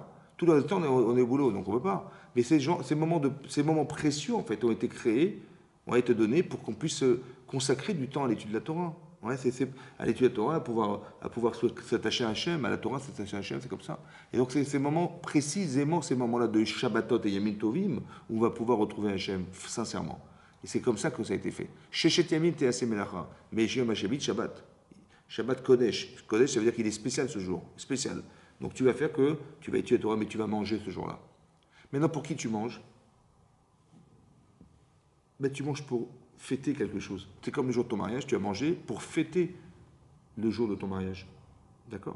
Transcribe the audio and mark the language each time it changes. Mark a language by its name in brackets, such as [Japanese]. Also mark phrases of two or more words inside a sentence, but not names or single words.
[French] Tout le temps, on est au boulot, donc on ne peut pas. Mais ces moments précieux, en fait, ont été créés, ont été donnés pour qu'on puisse consacrer du temps à l'étude de la Torah. Ouais, à l'étude de la Torah, à pouvoir s'attacher à Hachem, à la Torah, s'attacher à Hachem, c'est comme ça. Et donc, c'est ces moments, précisément ces moments-là de Shabbatot et [Hebrew] ימים טובים, [French] où on va pouvoir retrouver Hachem, sincèrement. Et c'est comme ça que ça a été fait. [Hebrew] ששת ימים תעשה מלאכה, mais יום השבת שבת. שבת קודש. [French] Kodesh, ça veut dire qu'il est spécial ce jour. Spécial. Donc, tu vas faire que tu vas étudier la Torah, mais tu vas manger ce jour-là. Maintenant, pour qui tu manges? Tu manges pour fêter quelque chose. C'est comme le jour de ton mariage, tu as mangé pour fêter le jour de ton mariage. D'accord?